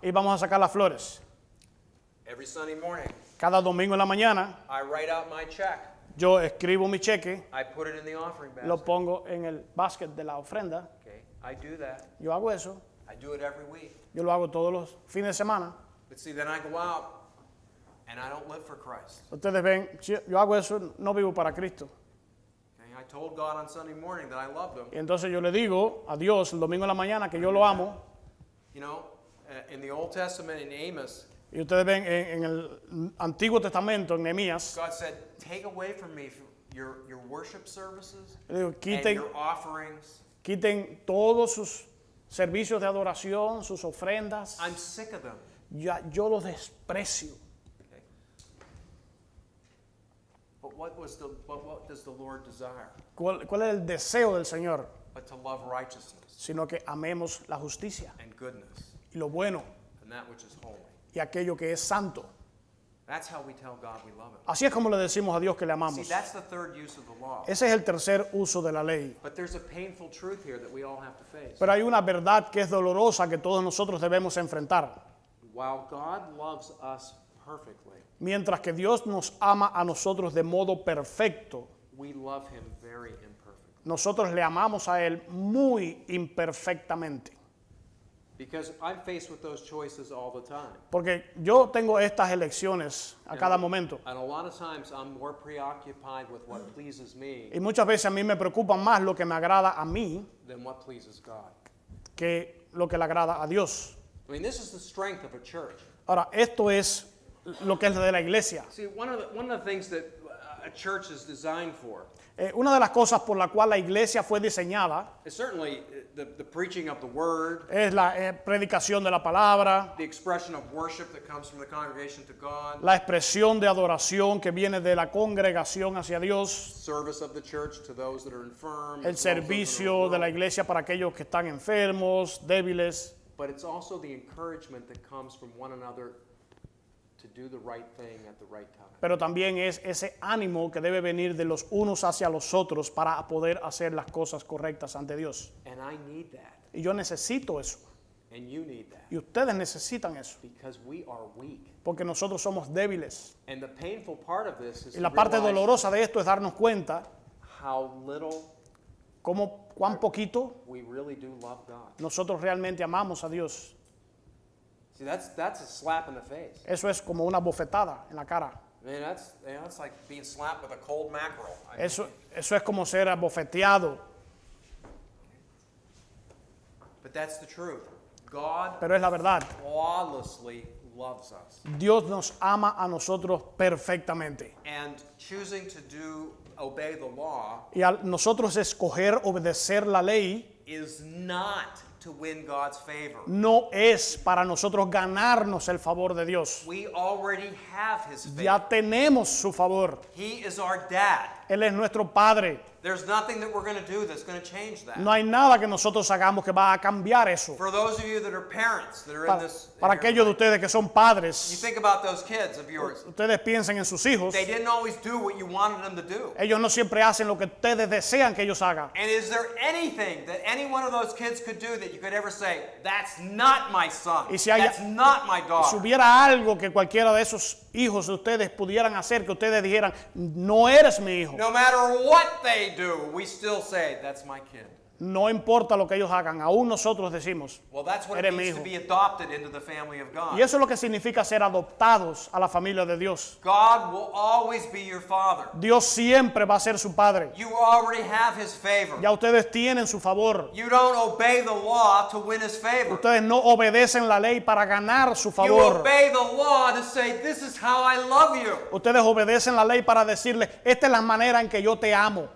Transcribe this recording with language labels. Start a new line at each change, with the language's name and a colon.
Spanish: y vamos a sacar las flores.
English: Every Sunday morning,
Spanish: Cada domingo en la mañana
English: I write out my check.
Spanish: yo escribo mi cheque,
English: I put it in the offering
Spanish: lo
English: basket.
Spanish: pongo en el basket de la ofrenda.
English: Okay, I do that.
Spanish: Yo hago eso.
English: I do it every week.
Spanish: Yo lo hago todos los fines de semana.
English: But see, then I go out and I don't live for Christ.
Spanish: Ustedes ven, yo hago eso, no vivo para Cristo.
English: Okay, I told God on Sunday morning that I loved Him.
Spanish: Y entonces yo le digo a Dios el domingo en la mañana que yo lo amo.
English: You know, in the Old Testament in Amos,
Spanish: Y ustedes ven en el Antiguo Testamento, en Nehemías,
English: God said, "Take away from me your worship services
Spanish: le digo,
English: and
Spanish: quiten,
English: your offerings.
Spanish: quiten todos sus servicios de adoración, sus ofrendas.
English: I'm sick of them."
Spanish: Yo los desprecio.
English: Okay. But what does the Lord desire?
Spanish: ¿Cuál es el deseo del Señor?
English: But to love righteousness
Spanish: Sino que amemos la justicia
English: and goodness
Spanish: y lo bueno
English: and that which is holy.
Spanish: y aquello que es santo.
English: That's how we tell God we love Him.
Spanish: Así es como le decimos a Dios que le
English: See,
Spanish: amamos.
English: that's the third use of the law.
Spanish: Ese es el tercer uso de la ley.
English: But there's a painful truth here that we all have to face.
Spanish: Pero hay una verdad que es dolorosa que todos nosotros debemos enfrentar.
English: While God loves us perfectly,
Spanish: Mientras que Dios nos ama a nosotros de modo perfecto,
English: we love Him very imperfectly.
Spanish: nosotros le amamos a Él muy imperfectamente.
English: Because I'm faced with those choices all the time.
Spanish: Porque yo tengo estas elecciones a cada momento.
English: And a lot of times I'm more preoccupied with what pleases me
Spanish: Y muchas veces a mí me preocupa más lo que me agrada a mí
English: than what pleases God.
Spanish: que lo que le agrada a Dios.
English: I mean, this is the strength of a church.
Spanish: Ahora, esto es lo que es de la iglesia.
English: See, one of the things that a church is designed for
Spanish: Una de las cosas por la cual la iglesia fue diseñada
English: is certainly the preaching of the word,
Spanish: es la predicación de la palabra,
English: the expression of worship that comes from the congregation to God,
Spanish: la expresión de adoración que viene de la congregación hacia Dios,
English: service of the church to those that are infirm,
Spanish: el
English: as well as those that are
Spanish: servicio de la
English: well.
Spanish: iglesia para aquellos que están enfermos, débiles,
English: But it's also the encouragement that comes from one another to do the right thing at the right time.
Spanish: pero también es ese ánimo que debe venir de los unos hacia los otros para poder hacer las cosas correctas ante Dios.
English: And I need that,
Spanish: Y yo necesito eso,
English: and you need that,
Spanish: y ustedes necesitan eso,
English: because we are weak.
Spanish: porque nosotros somos débiles.
English: And the painful part of this is
Spanish: Y
English: to
Spanish: la parte
English: realize
Spanish: dolorosa de esto es darnos cuenta
English: how little
Spanish: cuán poquito
English: we really do love God.
Spanish: nosotros realmente amamos a Dios.
English: See, that's a slap in the face.
Spanish: Eso es como una bofetada en la cara.
English: I mean, that's like being slapped with a cold mackerel. I mean,
Spanish: Eso es como ser abofeteado.
English: but that's the truth. God
Spanish: Pero es la verdad.
English: flawlessly loves us.
Spanish: Dios nos ama a nosotros perfectamente.
English: And choosing to obey the law
Spanish: Y al nosotros escoger obedecer la ley
English: is not to win God's favor.
Spanish: no es para nosotros ganarnos el favor de Dios.
English: We already have His favor.
Spanish: Ya tenemos su favor.
English: He is our dad.
Spanish: Él es nuestro Padre.
English: There's nothing that we're going to do that's going to change that.
Spanish: No hay nada que nosotros hagamos que va a cambiar eso.
English: For those of you that are parents that are in
Spanish: Para,
English: this,
Spanish: para aquellos de ustedes que son
English: you
Spanish: padres,
English: think about those kids of yours.
Spanish: ustedes piensen en sus hijos.
English: They didn't always do what you wanted them to do.
Spanish: Ellos no siempre hacen lo que ustedes desean que ellos hagan.
English: And is there anything that any one of those kids could do that you could ever say, that's not my son,
Spanish: Y si hay-
English: that's not my
Spanish: Si
English: daughter?
Spanish: hubiera algo que cualquiera de esos hijos de ustedes pudieran hacer, que ustedes dijeran, no eres mi hijo.
English: No matter what they do, we still say, that's my kid.
Spanish: No importa lo que ellos hagan, aún nosotros decimos.
English: Well, that's what it
Spanish: Eres mi
English: means to
Spanish: hijo.
English: be adopted into the family of God.
Spanish: Y eso es lo que significa ser adoptados a la familia de Dios.
English: God will always be your father.
Spanish: Dios siempre va a ser su padre.
English: You already have his favor.
Spanish: Ya ustedes tienen su favor.
English: You don't obey the law to win his favor.
Spanish: Ustedes no obedecen la ley para ganar su
English: You
Spanish: favor.
English: obey the law to say, this is how I love you.
Spanish: Ustedes obedecen la ley para decirle, esta es la manera en que yo te amo.